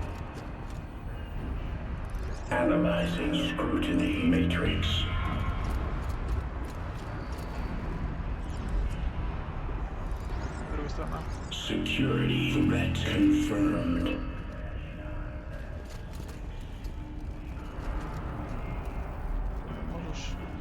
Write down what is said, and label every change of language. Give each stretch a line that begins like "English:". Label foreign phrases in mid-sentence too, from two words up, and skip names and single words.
English: Analyzing scrutiny matrix.
Serbian: Druga strana.
English: Security threat confirmed.
Serbian: Možeš.